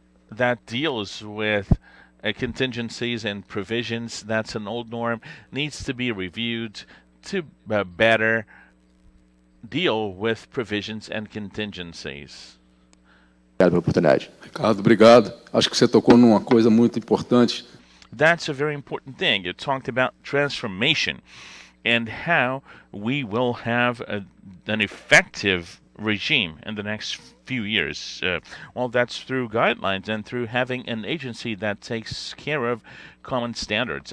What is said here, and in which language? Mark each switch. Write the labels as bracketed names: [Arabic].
[English] that deals with contingencies and provisions, that's an old norm, needs to be reviewed to better deal with provisions and contingencies. [Portuguese] Obrigado pela oportunidade. Ricardo, obrigado. Acho que você tocou numa coisa muito importante. [English] That's a very important thing. You talked about transformation and how we will have an effective regime in the next few years. Well, that's through guidelines and through having an agency that takes care of common standards.